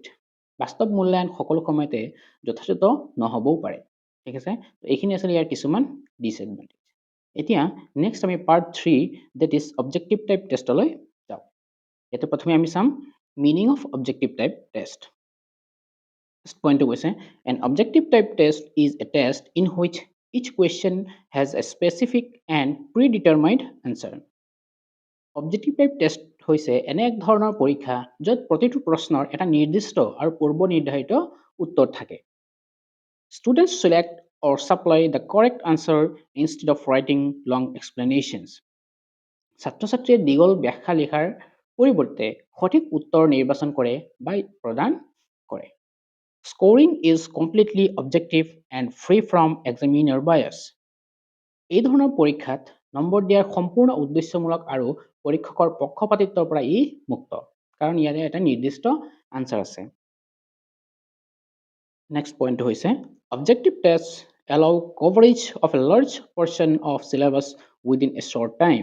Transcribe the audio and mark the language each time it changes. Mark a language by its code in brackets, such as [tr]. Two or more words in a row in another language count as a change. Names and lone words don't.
[as] বাস্তৱ মূল্যায়ন সকলো সময়তে যথাযথ নহ'বও পাৰে। ঠিক আছে, এইখিনি আছিলে ইয়াৰ কিছুমান ডিসএডভান্টেজ। এতিয়া নেক্সট আমি [en] part 3 that is objective type [as] টেষ্টলৈ যাওঁ। ইয়াতে প্ৰথমে আমি চাম [en] meaning of objective type test. First point কৈছে an objective type test is a test in which each question has a specific and predetermined answer. Objective type test [as] হৈছে এনে এক ধৰণৰ পৰীক্ষা য'ত প্ৰতিটো প্ৰশ্নৰ এটা নিৰ্দিষ্ট আৰু পূৰ্ব নিৰ্ধাৰিত উত্তৰ থাকে। [en] Students select or supply the correct answer instead of writing long explanations. [as] ছাত্ৰ ছাত্ৰীয়ে দীঘল ব্যাখ্যা লিখাৰ পৰিৱৰ্তে সঠিক উত্তৰ নিৰ্বাচন কৰে বা প্ৰদান কৰে। [en] Scoring is completely objective and free from examiner bias. [as] এই ধৰণৰ পৰীক্ষাত নম্বৰ দিয়াৰ সম্পূৰ্ণ উদ্দেশ্যমূলক আৰু পৰীক্ষকৰ পক্ষপাতিত্বৰ পৰা ই মুক্ত, কাৰণ ইয়াৰে এটা নিৰ্দিষ্ট আনচাৰ আছে। নেক্সট পইণ্টটো হৈছে [en] objective test allow coverage of a large portion of syllabus within a short time.